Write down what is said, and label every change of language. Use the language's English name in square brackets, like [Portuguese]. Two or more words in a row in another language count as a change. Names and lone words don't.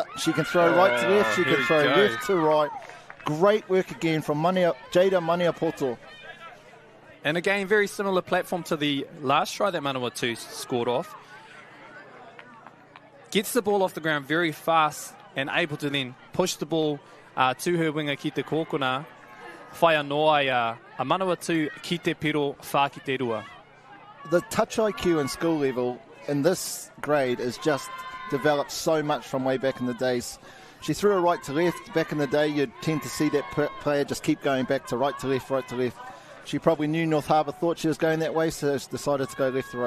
[English] She can throw right to left, she can throw left to right. Great work again from Jada Maniapoto. And again, very similar platform to the last try that Manawatū scored off. Gets the ball off the ground very fast and able to then push the ball to her winger [Māori] ki te kōkona. Whaia noa a Manawatū ki te piro whā ki te rua. [English] The touch IQ and skill level in this grade is just developed so much from way back in the days. She threw a right to left. Back in the day, you'd tend to see that player just keep going back to right to left, right to left. She probably knew North Harbour thought she was going that way, so she decided to go left to right.